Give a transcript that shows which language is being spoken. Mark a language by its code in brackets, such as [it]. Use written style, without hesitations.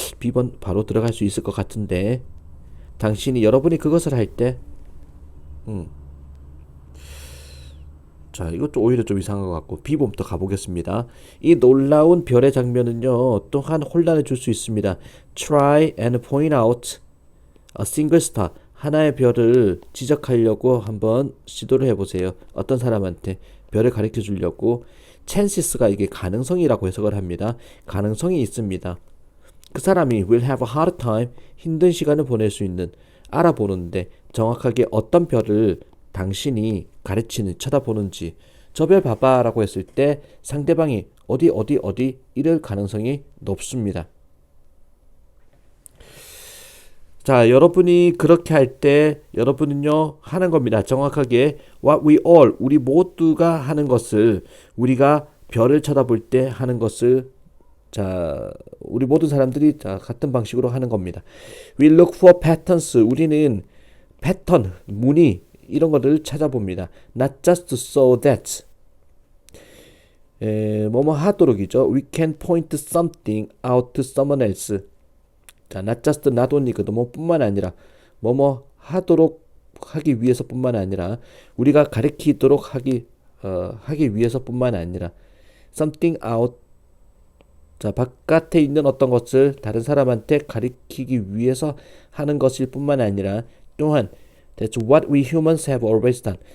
[ko] B번 바로 들어갈 수 있을 것 같은데, 여러분이 그것을 할 때, 자, 이것도 오히려 좀 이상한 것 같고, B번부터 가보겠습니다. 이 놀라운 별의 장면은요, 또한 혼란을 줄 수 있습니다. [en] Try and point out a single star, [ko] 하나의 별을 지적하려고 한번 시도를 해보세요. 어떤 사람한테 별을 가르쳐 주려고. chances가 이게 가능성이라고 해석을 합니다. 가능성이 있습니다. 그 사람이 [en] will have a hard time, [ko] 힘든 시간을 보낼 수 있는, 알아보는데 정확하게 어떤 별을 당신이 가르치는, 쳐다보는지, 저 별 봐봐 라고 했을 때 상대방이 어디 이럴 가능성이 높습니다. 자, 여러분이 그렇게 할 때 여러분은요 하는 겁니다. 정확하게 [en] what we all [ko] 우리 모두가 하는 것을 우리가 별을 쳐다볼 때 하는 것을 자, 우리 모든 사람들이 자, 같은 방식으로 하는 겁니다. [en] We look for patterns. [ko] 우리는 패턴, 무늬 이런 것들을 찾아봅니다. [en] Not just so that [ko] 뭐뭐 하도록이죠. [en] We can point something out to someone else. 자, not just not only거든. [ko] 뭐 뿐만 아니라 뭐뭐 하도록 하기 위해서뿐만 아니라 우리가 가리키도록 하기 위해서뿐만 아니라 [en] something out [ko] 자, 바깥에 있는 어떤 것을 다른 사람한테 가리키기 위해서 하는 것일 뿐만 아니라 또한 [en] That's what we humans have always done.